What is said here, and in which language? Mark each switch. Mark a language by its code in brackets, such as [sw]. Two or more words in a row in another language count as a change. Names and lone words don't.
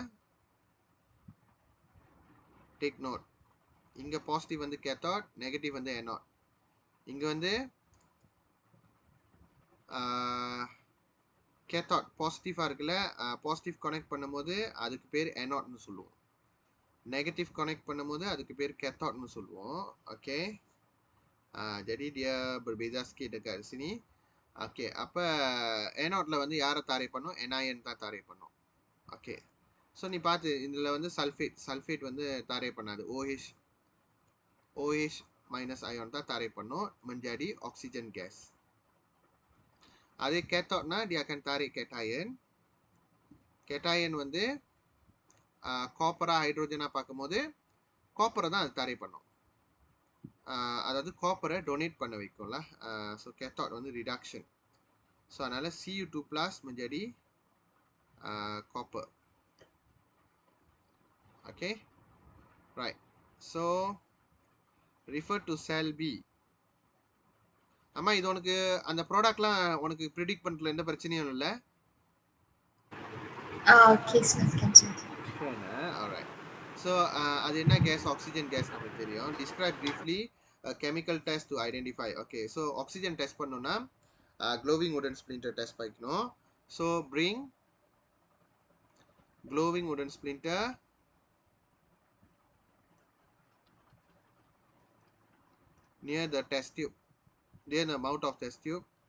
[en] take note, [ta] இங்கே பாசிட்டிவ் வந்து கேத்தாட், நெகட்டிவ் வந்து எனாட். இங்கே வந்து கேத்தாட் பாசிட்டிவாக இருக்குல்ல, பாசிட்டிவ் கனெக்ட் பண்ணும்போது அதுக்கு பேர் எனாட்னு சொல்லுவோம். நெகட்டிவ் கனெக்ட் பண்ணும்போது அதுக்கு பேர் கேத்தாட்னு சொல்லுவோம். ஓகே, [ms] jadi dia berbeza sikit dekat sini. [ta] ஓகே, அப்போ எனாட்ல வந்து யாரை தாரை பண்ணும்? என்ஐஎன் தான் தாரை பண்ணும். ஓகே, ஸோ நீ பார்த்து இதில் வந்து சல்ஃபேட் வந்து தாரை பண்ணாது. OH மைனஸ் அயான் தான் தாரை பண்ணும், [ms] menjadi oxygen gas. [ta] அதே கேத்தாட்னா [ms] dia akan tarik cation. [ta] கேட்டாயன் வந்து காப்பரா ஹைட்ரோஜனா பார்க்கும்போது காப்பரை தான் அது தாரை பண்ணும். அதாவது காப்பரை டொனேட் பண்ண வைக்கும்ல. ஸோ கேத்தாட் வந்து ரிடக்ஷன். ஸோ அதனால [ms] Cu2+ menjadi copper. [en] okay, right. So refer to cell B. [ta] அம்மா, இது உனக்கு அந்த ப்ராடக்ட்லாம் உனக்கு ப்ரிடிக்ட் பண்ணுறதுல எந்த பிரச்சனையும் இல்லை. [en] Okay, sir. Can sir. Alright. So [ta] அது என்ன கேஸ்? ஆக்சிஜன் கேஸ் நமக்கு தெரியும். [en] Describe briefly a chemical test to identify. Okay, so oxygen test பண்ணனும்னா glowing wooden splinter test பண்ணிக்கணும். So bring glowing wooden splinter near the test tube, near the mouth of test tube.